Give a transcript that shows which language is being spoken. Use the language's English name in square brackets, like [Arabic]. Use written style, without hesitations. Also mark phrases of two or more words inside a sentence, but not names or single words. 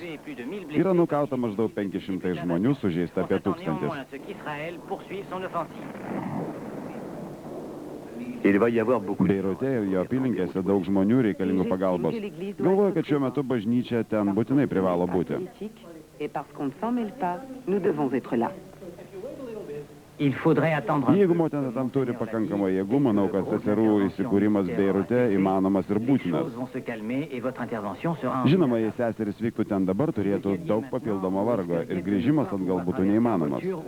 [Lithuanian] Yra nukauta maždaug 500 žmonių, sužeista apie 1000. Beirute ir jo apylinkėse daug žmonių reikalingų pagalbos. Galvoju, kad šiuo metu bažnyčia ten būtinai privalo būti. [French] Et parce qu'on ne s'en mêle pas, nous devons être là. [Lithuanian] Jeigu motina tam turi pakankamai jėgų, manau, kad seserų įsikūrimas Beirute įmanomas ir būtinas. Žinoma, jei seseris vyktų ten dabar, turėtų daug papildomo vargo ir grįžimas atgal būtų neįmanomas.